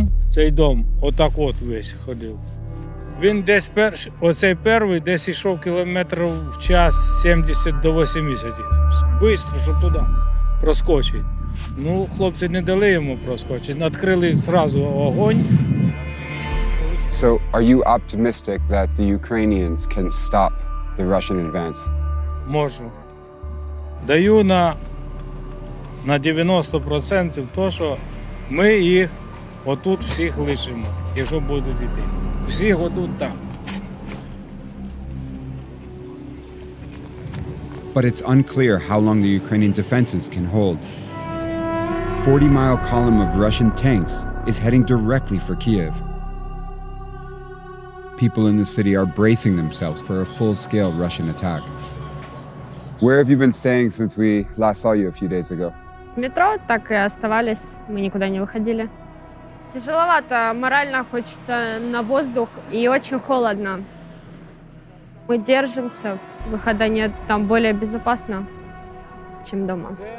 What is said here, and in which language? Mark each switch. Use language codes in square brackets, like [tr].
[uk] Цей дом, отак от весь ходив. Він десь оцей перший десь йшов кілометрів в час 70 до 80. Бистро, щоб туди проскочити. Ну, хлопці не дали йому проскочити, відкрили одразу огонь. [en] So, are you optimistic that the Ukrainians can stop the Russian advance? [uk] Можу. Даю на 90% то, що ми їх отут всіх лишимо, якщо будуть йти. Всіх отут там. [en] But it's unclear how long the Ukrainian defenses can hold. 40-mile column of Russian tanks is heading directly for Kiev. People in the city are bracing themselves for a full-scale Russian attack. Where have you been staying since we last saw you a few days ago? [ru] В метро так и оставались, мы никуда не выходили. Тяжеловато, морально хочется на воздух и очень холодно. Мы держимся, выхода нет, там более безопасно, чем дома.